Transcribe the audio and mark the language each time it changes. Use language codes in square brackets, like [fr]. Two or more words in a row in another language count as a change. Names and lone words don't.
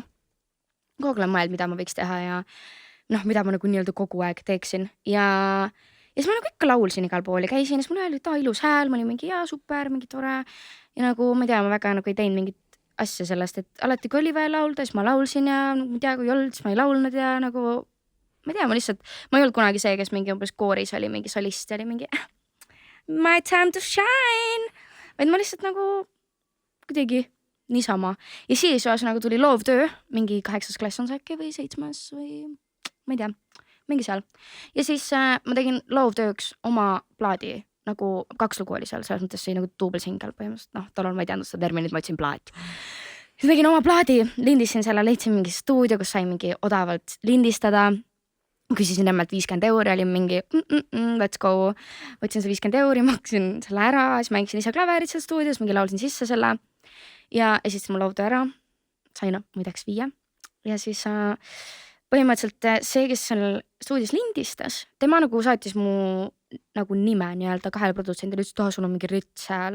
[et] Kogu aeg olen mõeld, mida ma võiks teha ja mida ma nagu nii-öelda kogu aeg teeksin ja siis ma nagu ikka laulsin igal pool ja käisin ja siis mul öeldi, et ilus hääl, ma olin mingi super, mingi tore ja nagu ma ei tea, ma väga nagu ei teinud mingit asja sellest, et alati kui oli vaja laulda, siis ma laulsin ja ma ei tea, kui ei olnud, siis ma ei laulnud ja nagu ma ei tea, ma ei olnud kunagi see, kes mingi umbes kooris oli mingi solist ja oli mingi [en] my time to shine, [et] vaid ma lihtsalt nagu kuidagi niisama ja siis ühesõnaga tuli loovtöö, mingi 8. klass on see äkki või 7. või ma ei tea, mingi seal. Ja siis ma tegin loovtööks oma plaadi, nagu 2 lugu oli seal, selles mõttes see nagu duubelsingel põhimõtteliselt, tollal ma ei teadnud seda terminit, ma ütlesin plaat. Siis tegin oma plaadi, lindisin selle, leidsin mingi stuudio, kus sai mingi odavalt lindistada. Küsisin emmelt 50 €, olin mingi [en] let's go. [et] Võtsin see 50 €, maksin selle ära, siis mängisin ise klaverit seal stuudios, mingi laulsin sisse selle ja esitasin mu loovtöö ära. Sain muideks 5 ja siis põhimõtteliselt see, kes seal stuudios lindistas, tema nagu saatis mu nagu nime nii-öelda 2 produtsendile, ütles, et sul on mingi rits hääl.